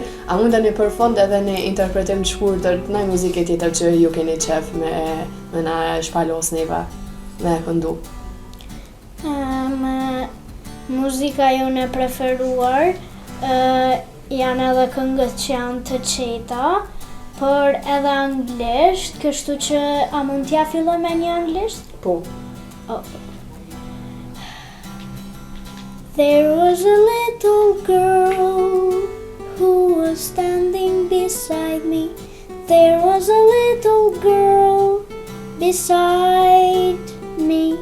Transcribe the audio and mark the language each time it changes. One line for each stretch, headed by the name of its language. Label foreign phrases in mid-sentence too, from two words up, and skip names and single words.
Albanian: A mundeni për fond edhe në interpretim të shkurtër të ndaj muzike tjetër që ju keni qef me na shpalos neve me këndu? Muzika jone preferuar janë edhe këngët që janë të qeta, por edhe anglisht, kështu që a mund t'ja filloj me një anglisht? Po. Okay.
English: There was a little girl who was standing beside me. There was a little girl beside me.